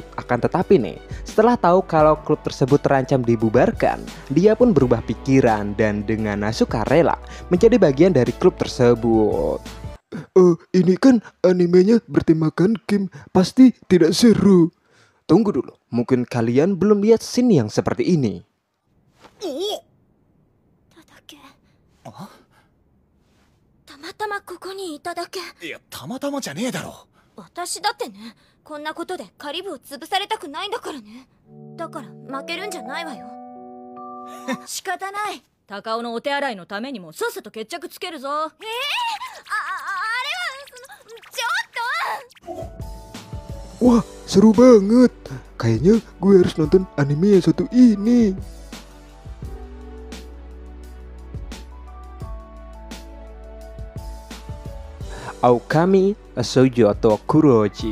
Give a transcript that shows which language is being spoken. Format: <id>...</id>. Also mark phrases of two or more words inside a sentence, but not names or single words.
<id>Akan tetapi nih, setelah tahu kalau klub tersebut terancam dibubarkan, dia pun berubah pikiran dan dengan sukarela menjadi bagian dari klub tersebut. Ini kan animenya bertemakan game, pasti tidak seru. Tunggu dulu, mungkin kalian belum lihat scene yang seperti ini.</id> <ja>ただけ. たまたまここにいただけ. いや、たまたまじゃねえだろ。私だってね、こんなことでカリブを潰されたくないんだからね。だから負けるんじゃないわよ。仕方ない。高尾のお手洗いのためにもさっさと決着つけるぞ。あれは</ja> <id>Wah, seru banget. Kayaknya gue harus nonton anime yang satu ini. Aokami Shoujo to Kuroji.</id>